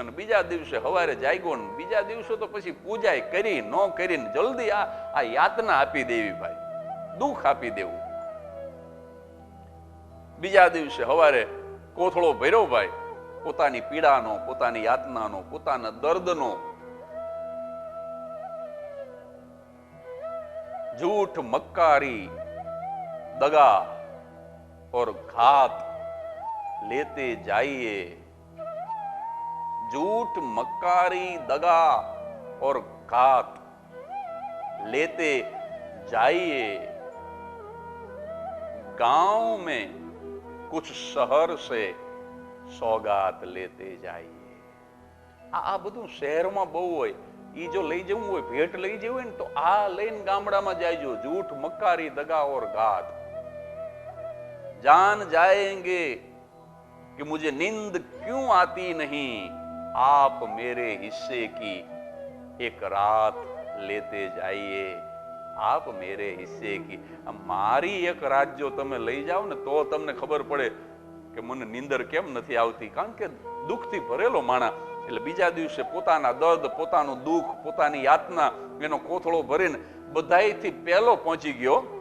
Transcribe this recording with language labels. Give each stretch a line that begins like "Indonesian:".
Gujarati: અને બીજા દિવસે સવારે જાગ્યો ને બીજા દિવસે તો પછી પૂજા કરી ન કરીને જલ્દી આ યાતના આપી દેવી ભાઈ, દુઃખ આપી દેવું. બીજા દિવસે સવારે કોથળો ભર્યો ભાઈ, પોતાની પીડાનો, પોતાની યાતનાનો, પોતાના દર્દનો.
Hindi: झूठ मक्कारी दगा और घात लेते जाइए. झूठ मक्कारी दगा और घात लेते जाइए. गांव में कुछ शहर से सौगात लेते जाइए.
Gujarati: આ બધું શહેરમાં બહુ હોય. ઈ જો લઈ જવું હોય, ભેટ લઈ જવું હોય ને, તો આ લઈને ગામડામાં જાયજો.
Hindi: झूठ मक्कारी दगा और घात. जान जाएंगे कि मुझे नींद क्यों आती नहीं, आप मेरे हिस्से की एक रात लेते जाइए. आप मेरे हिस्से की,
Gujarati: મારી એક રાત જો તમે લઈ જાઓ ને, તો તમને ખબર પડે કે મને નીંદર કેમ નથી આવતી. કારણ કે દુઃખથી ભરેલો માણસ, એટલે બીજા દિવસે પોતાના દર્દ, પોતાનું દુઃખ, પોતાની યાતના, એનો કોથળો ભરીને બધાયથી પહેલો પહોંચી ગયો.